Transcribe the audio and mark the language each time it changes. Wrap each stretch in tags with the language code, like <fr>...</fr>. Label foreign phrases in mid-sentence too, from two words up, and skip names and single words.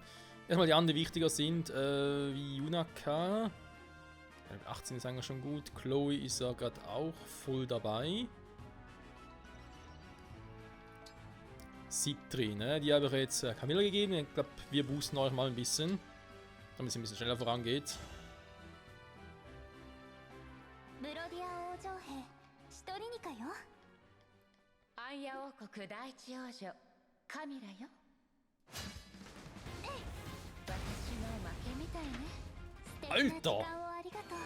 <de>Erstmal die anderen, die wichtiger sind, wie Yunaka. 18 ist eigentlich schon gut. Chloe ist ja gerade auch voll dabei. Citri, ne? Die habe ich jetzt Camilla gegeben. Ich glaube, wir boosten euch mal ein bisschen. Damit es ein bisschen schneller vorangeht.</de> <ja>ブロディア王女兵シトリニカよ。アンヤ王国第一王女カミラよ。私の負けみたいね。素敵な時間をありがとう。</ja>